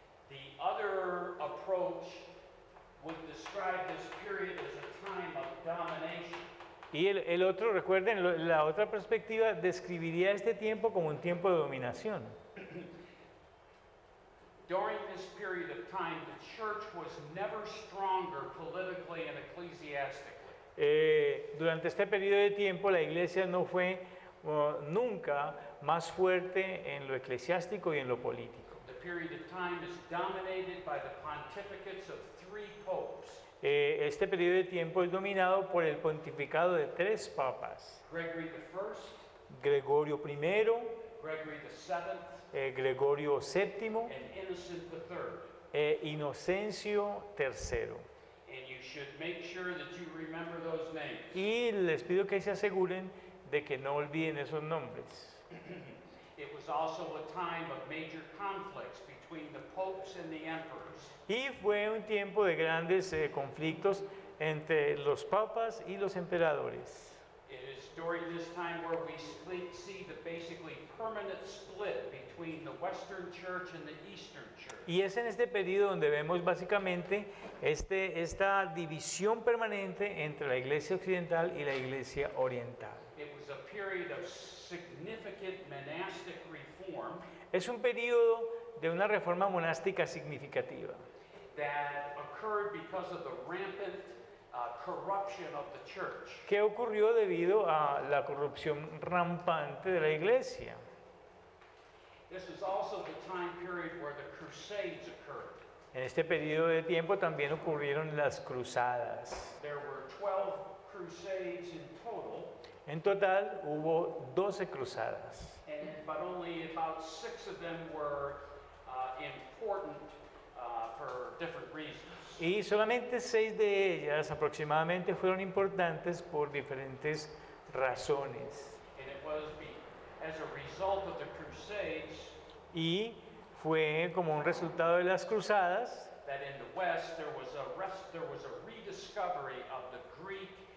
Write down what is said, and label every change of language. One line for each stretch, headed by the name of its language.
English: The other approach would describe this period as a time of domination.
Spanish: Y el otro, recuerden, la otra perspectiva describiría este tiempo como un tiempo de dominación.
English: During this period of time, the church was never stronger politically and ecclesiastically.
Spanish: Durante este periodo de tiempo la iglesia no fue nunca más fuerte en lo eclesiástico y en lo político.
English: The period of time is dominated by the pontificates of 3 popes,
Spanish: Este periodo de tiempo es dominado por el pontificado de 3 papas,
English: Gregory I,
Spanish: Gregorio I,
English: Gregory VII,
Spanish: Gregorio VII
English: and Innocent III.
Spanish: e Inocencio III.
English: And you should make sure that you remember those names.
Spanish: Y les pido que se aseguren de que no olviden esos nombres.
English: It was also a time of major conflicts between the popes and the emperors.
Spanish: Y fue un tiempo de grandes conflictos entre los papas y los emperadores.
English: It is during this time where we see the basically permanent split between the Western Church and the Eastern Church.
Spanish: Y es en este periodo donde vemos básicamente esta división permanente entre la iglesia occidental y la iglesia oriental.
English: It was a period of significant monastic reform
Spanish: Es un periodo de una reforma monástica significativa
English: that occurred because of the rampant corruption of the church.
Spanish: que ocurrió debido a la corrupción rampante de la iglesia.
English: This is also the time period where the Crusades occurred.
Spanish: En este periodo de tiempo también ocurrieron las cruzadas.
English: There were 12 crusades in total,
Spanish: En total hubo 12 cruzadas,
English: but only about 6 of them were important for different reasons.
Spanish: y solamente 6 de ellas aproximadamente fueron importantes por diferentes razones.
English: And it was as a result of the crusades
Spanish: Y fue como un resultado de las cruzadas
English: that in the West there was a rediscovery of the Greek